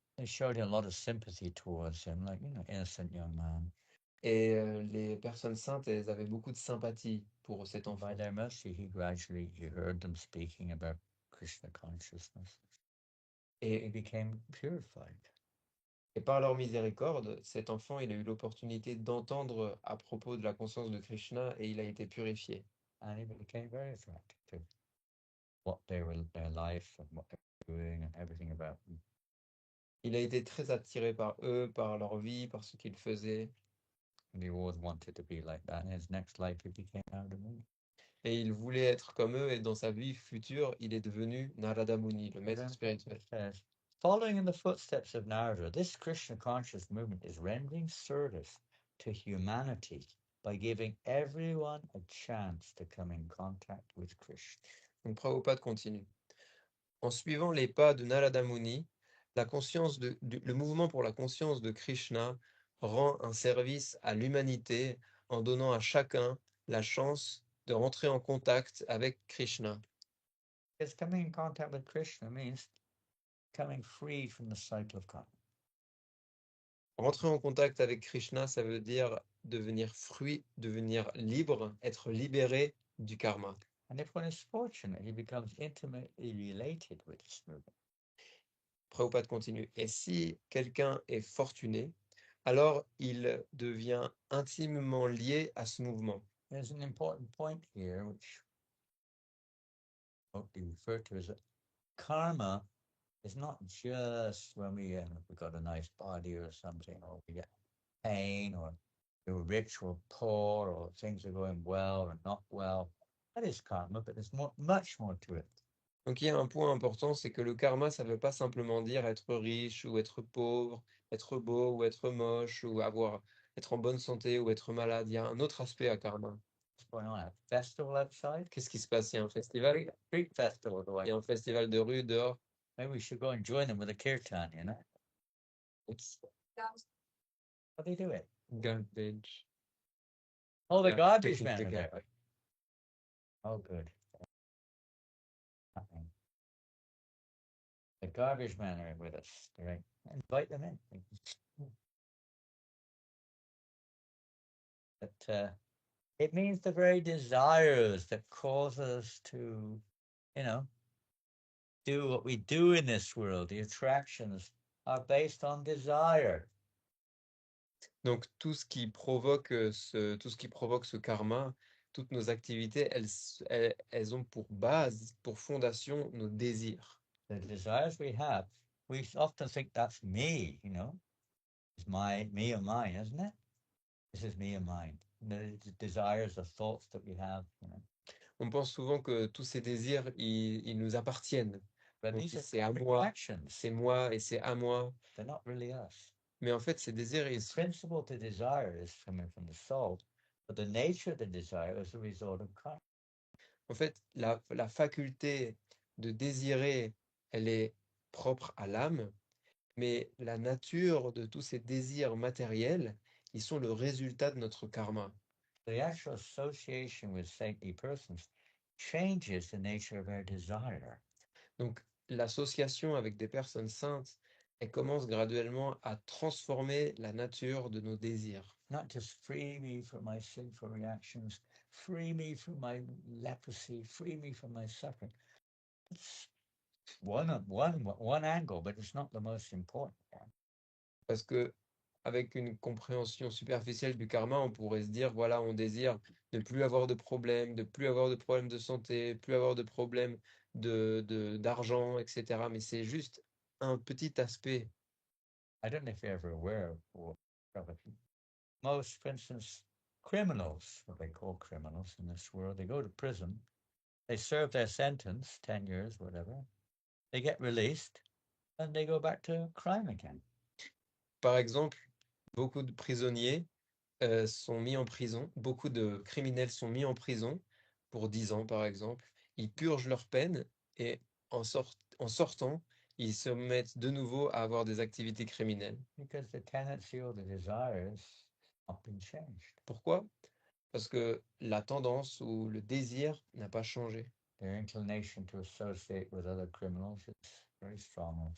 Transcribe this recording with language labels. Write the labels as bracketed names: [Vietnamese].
[English] They showed him a lot of sympathy towards him, like, innocent young man. [French] Et les personnes saintes, elles avaient beaucoup de sympathie pour cet enfant. [English] By their mercy, he heard them speaking about Krishna consciousness. he [French] Et, [English] became purified. [French] et par leur miséricorde, cet enfant, il a eu l'opportunité d'entendre à propos de la conscience de Krishna et il a été purifié. [English] And he became very attracted to what they were, their life and what they were doing and everything about them. [French] Il a été très attiré par eux, par leur vie, par ce qu'ils faisaient. [English] And he always wanted to be like that. In his next life, he became Narada Muni. [French] Et il voulait être comme eux, et dans sa vie future, il est devenu Narada Muni, le maître spirituel. [English] Says, following in the footsteps of Narada, this Krishna conscious movement is rendering service to humanity by giving everyone a chance to come in contact with Krishna. [French] Donc Prabhupada continue. En suivant les pas de Narada Muni, le mouvement pour la conscience de Krishna rend un service à l'humanité en donnant à chacun la chance de rentrer en contact avec Krishna. [English] Because coming in contact with Krishna means coming free from the cycle of karma. [French] Rentrer en contact avec Krishna, ça veut dire devenir libre, être libéré du karma. [English] And if one is fortunate, he becomes intimately related with this movement. [French] Prabhupada continue. Et si quelqu'un est fortuné, alors il devient intimement lié à ce mouvement. [English] There's an important point here, which we refer to as that karma is not just when we got a nice body or something, or we get pain, or we're rich or poor, or things are going well or not well. That is karma, but there's much more to it. [French] Donc il y a un point important, c'est que le karma, ça ne veut pas simplement dire être riche ou être pauvre, être beau ou être moche, ou être en bonne santé ou être malade. Il y a un autre aspect à karma. [English] What's going on? A festival outside? [French] Qu'est-ce qui se passe? Il y a un festival? [English] Street festival [French] Il y [English] going. [French] a un festival de rue dehors. [English] Maybe we should go and join them with a kirtan, you know? How do they do it? Garbage. Oh, the Yeah, garbage the man are gar- there. Oh, good. Nothing. The garbage men are with us, right? Invite them in. But it means the very desires that cause us to, do what we do in this world. The attractions are based on desire. [French] Donc tout ce qui provoque ce karma, toutes nos activités, elles ont pour base, pour fondation, nos désirs. [English] The desires we have, we often think that's me, It's me or mine, isn't it? This is me and mine. The desires, the thoughts that we have, [French] On pense souvent que tous ces désirs, ils nous appartiennent. [English] But [French] Donc, [English] these are [French] c'est à moi, [English] actions. [French] c'est moi et c'est à moi. [English] They're not really us. [French] Mais en fait, ces désirs, [English] The principle to desire is coming from the soul, but the nature of the desire is a result of karma. [French] en fait, la faculté de désirer, elle est propre à l'âme, mais la nature de tous ces désirs matériels, ils sont le résultat de notre karma. [English] The actual association with saintly persons changes the nature of our desire. [French] Donc, l'association avec des personnes saintes, elle commence graduellement à transformer la nature de nos désirs. [English] Not just free me from my sinful reactions, free me from my leprosy, free me from my suffering. It's one angle, but it's not the most important one. [French] Parce que avec une compréhension superficielle du karma, on pourrait se dire, voilà, on désire ne plus avoir de problèmes, de plus avoir de problèmes de santé, plus avoir de problèmes d'argent, etc. Mais c'est juste un petit aspect. [English] I don't know if you're ever aware of it. Most, for instance, criminals, what they call criminals in this world, they go to prison, they serve their sentence, 10 years, whatever, they get released, and they go back to crime again. [French] Par exemple, beaucoup de prisonniers sont mis en prison, beaucoup de criminels sont mis en prison pour 10 ans, par exemple. Ils purgent leur peine et en sortant, ils se mettent de nouveau à avoir des activités criminelles. [English] Because the tendency or the desires have been changed. [French] Pourquoi? Parce que la tendance ou le désir n'a pas changé. [English] Their inclination to associate with other criminals is very strong.